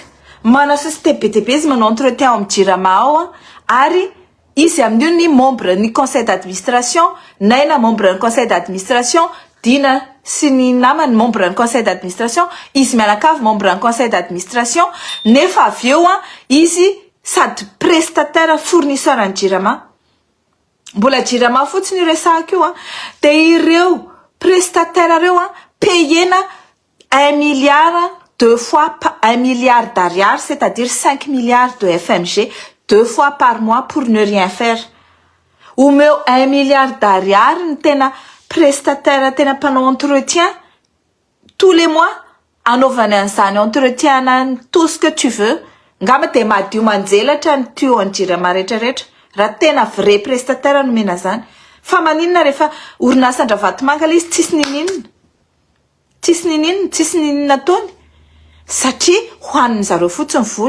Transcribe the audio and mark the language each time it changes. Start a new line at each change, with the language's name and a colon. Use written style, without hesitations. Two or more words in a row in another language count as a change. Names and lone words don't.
Malagasy: Mana société be dia be izy manao entretien amin'ny Jirama ao ary izy amin'io ny membre ny
French: conseil d'administration,
Malagasy: naina membre ny
French: conseil d'administration,
Malagasy: dina sy ny namany membre ny
French: conseil d'administration,
Malagasy: izy mianakavy membre ny
French: conseil d'administration,
Malagasy: nefa avy eo izy sady
French: prestataire fournisseur
Malagasy: any Jirama. Mbola Jirama fotsiny resahako io de ireo prestataire reo payena
French: 1 milliard deux fois 1 milliard d'ariary, c'est-à-dire 5 milliards de FMG 2 fois par mois pour ne rien faire. Omeo 1 milliard d'ariary
Malagasy: ny tena
French: prestataire
Malagasy: tena mpanao
French: entretien tous les mois
Malagasy: anaovany an'izany
French: entretien tout ce que tu veux.
Malagasy: Ngamba de madio manjelatra ny tuyau any Jirama rehetrarehetra raha tena
French: vrai prestataire
Malagasy: no mena zany. Fa maninona rehefa orinasa an-Ravatomanga le izy tsisy ninina ataony satria hoanin'ny zareo fotsiny vola.